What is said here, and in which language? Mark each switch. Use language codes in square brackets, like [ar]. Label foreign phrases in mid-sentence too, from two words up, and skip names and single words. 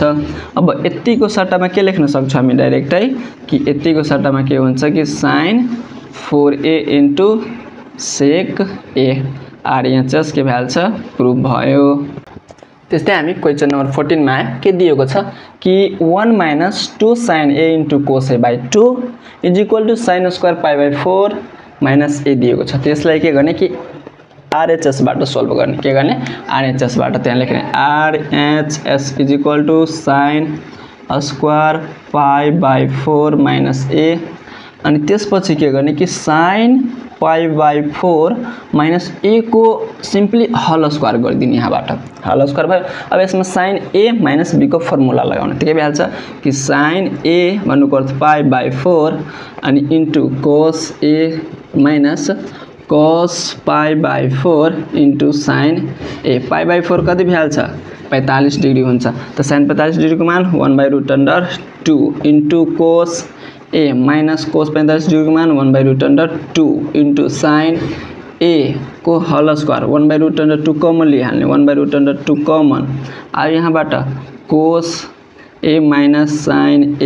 [ne] अब यतिको सट्टामा के लेख्न सक्छौं हामी डाइरेक्टै कि यतिको सट्टामा के हुन्छ कि [en] sin 4a into sec a [ne] RHS के भ्याल्छ प्रुफ भयो। त्यस्तै हामी [en] question number 14 [ne] मा के दिएको छ कि 1 - [en] 2 sin a into cos a [ne] / 2 [en] is equal to sin square π/4 - a [ne] दिएको छ। त्यसलाई के गर्ने कि RHS बाट सल्भ गर्ने के गर्ने RHS बाट त्यहाँ लेख्ने [en] RHS is equal to sin square π/4 - a [ne] अनि त्यसपछि के गर्ने कि sin π/4 - a को सिम्पली [en] whole square [ne] गरिदिने यहाँबाट [en] whole square [ne] भयो। अब यसमा sin a - b को फर्मुला लगाउने त के भ्याल्छ कि sin a भन्नुको अर्थ π/4 अनि इन्टु [en] cos a - cos π/4 into sin a [ne] π/4 कति भ्याल्छ [en] 45 degree [ne] हुन्छ त [en] sin 45 degree [ne] को मान [en] 1/√2 into cos a minus cos 45 degree [ne] को मान 1/√2 इन्टु sin a को [en] whole square 1/√2 common [ne] लिइहाल्ने [en] 1/√2 common [ne] अब यहाँबाट [en] cos a minus sin a